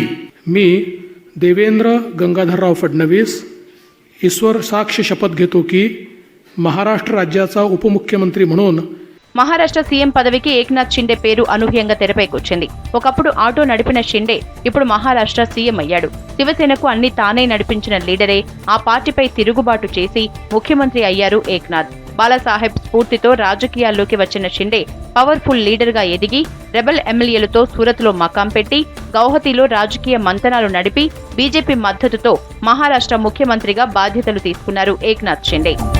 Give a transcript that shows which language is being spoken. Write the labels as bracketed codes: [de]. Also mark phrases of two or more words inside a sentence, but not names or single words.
[mr] मी देवेंद्र गंगाधरराव फडणवीस ईश्वर साक्ष शपथ घेतो की महाराष्ट्र राज्याचा उपमुख्यमंत्री म्हणून [te] మహారాష్ట్ర సీఎం పదవికి ఏక్నాథ్ షిండే పేరు అనూహ్యంగా తెరపైకొచ్చింది. ఒకప్పుడు ఆటో నడిపిన షిండే ఇప్పుడు మహారాష్ట్ర సీఎం అయ్యాడు. శివసేనకు అన్ని తానే నడిపించిన లీడరే ఆ పార్టీపై తిరుగుబాటు చేసి ముఖ్యమంత్రి అయ్యారు ఏక్నాథ్. బాలాసాహెబ్ స్ఫూర్తితో రాజకీయాల్లోకి వచ్చిన షిండే పవర్ఫుల్ లీడర్ గా ఎదిగి రెబెల్ ఎమ్మెల్యేలతో సూరత్లో మకాం పెట్టి గౌహతిలో రాజకీయ మంతనాలు నడిపి బీజేపీ మద్దతుతో మహారాష్ట్ర ముఖ్యమంత్రిగా బాధ్యతలు తీసుకున్నారు ఏక్నాథ్ షిండే.